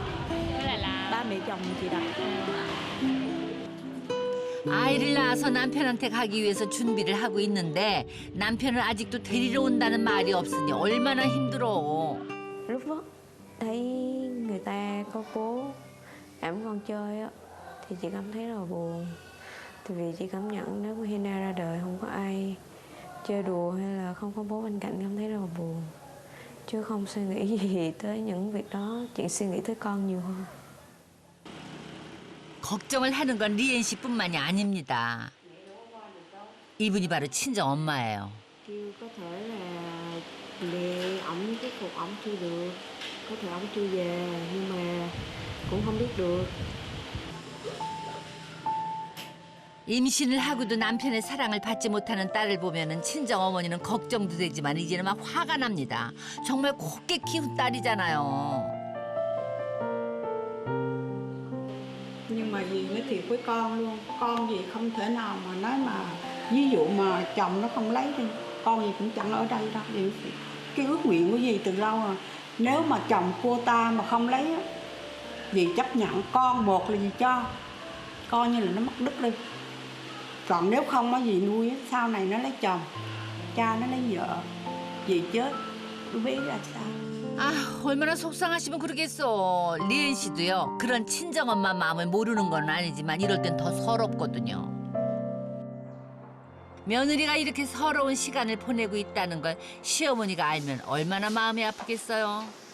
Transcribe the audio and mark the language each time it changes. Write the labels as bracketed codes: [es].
[vi] Có nghĩa là ba mẹ chồng chị đặt [ko] 아이를 낳아서 남편한테 가기 위해서 준비를 하고 있는데 남편은 아직도 데리러 온다는 말이 없으니 얼마나 힘들어. [vi] lúc đó thấy người ta có cố ẵm con chơi á thì chị cảm thấy rất là buồn. Tại vì chị cảm nhận nếu mà Hina ra đời không có ai chơi đùa hay là không có bố bên cạnh cảm thấy rất là buồn. Chứ không suy nghĩ gì tới những việc đó, chị suy nghĩ tới con nhiều hơn. [ko] 걱정을 하는 건 리엔 씨뿐만이 아닙니다. 이분이 바로 친정 엄마예요. [vi] Kêu có thể là mẹ ổng cái cuộc ổng chưa được, có thể ổng chưa về nhưng mà cũng không biết được. [ko] 임신을 하고도 남편의 사랑을 받지 못하는 딸을 보면은 친정 어머니는 걱정도 되지만 이제는 막 화가 납니다. 정말 곱게 키운 딸이잖아요. [vi] Nhưng mà dì nói thiệt với con luôn, con dì không thể nào mà nói mà ví dụ mà chồng nó không lấy đi, con dì cũng chẳng ở đây đâu. Dì, cái ước nguyện của dì từ lâu rồi, nếu mà chồng cô ta mà không lấy á, dì chấp nhận con một là dì cho, coi như là nó mất đức đi. Còn nếu không á dì nuôi á, sau này nó lấy chồng, cha nó lấy vợ, dì chết, đứa bé ra sao? [ko] 아, 얼마나 속상하시면 그러겠어. 리엔 씨도요. 그런 친정엄마 마음을 모르는 건 아니지만 이럴 땐 더 서럽거든요. 며느리가 이렇게 서러운 시간을 보내고 있다는 걸 시어머니가 알면 얼마나 마음이 아프겠어요.